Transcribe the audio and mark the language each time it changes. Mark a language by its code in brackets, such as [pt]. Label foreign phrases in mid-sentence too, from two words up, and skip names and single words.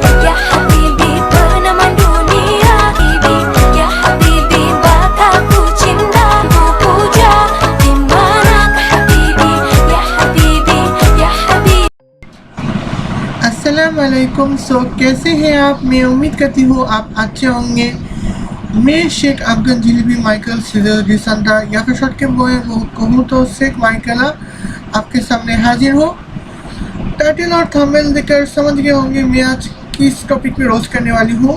[ar] يا حبيبي [ms] peneman dunia ini, [ar] يا حبيبي [ms] bataku cinta ku puja, di manakah habibi, [ar] يا حبيبي، يا حبيبي. السلام عليكم. [hi] कैसे हैं आप? मैं उम्मीद करती हूँ आप अच्छे होंगे। मैं शेख अफगान जिलेबी माइकल रिसंडा या फिर शॉर्ट के बॉय कहूँ तो शेख माइकला आपके सामने हाजिर हो। टाइटल और थंबनेल देखकर समझ गए होंगे मैं आज किस टॉपिक पे रोस्ट करने वाली हूँ।